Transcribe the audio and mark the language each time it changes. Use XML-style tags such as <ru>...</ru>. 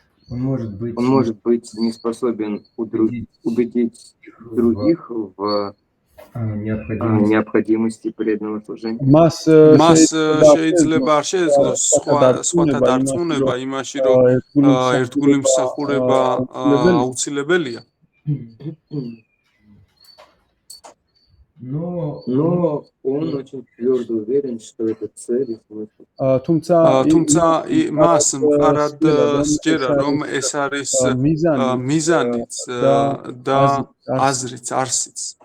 <ru>Он может быть не способен убедить других в необходимости преданного служения.</ru> <ka>მას შეიძლება არ შეეძლოს სხვათა დარწმუნება имаში, რომ ერთგული მსახურება აუცილებელია.</ka> <ru>Но он очень твердо уверен, что это цель и смысл.</ru> <ka>თუმცა მას მყარად სჯერა, რომ ეს არის მიზანიც და აზრიც, არსიც.</ka>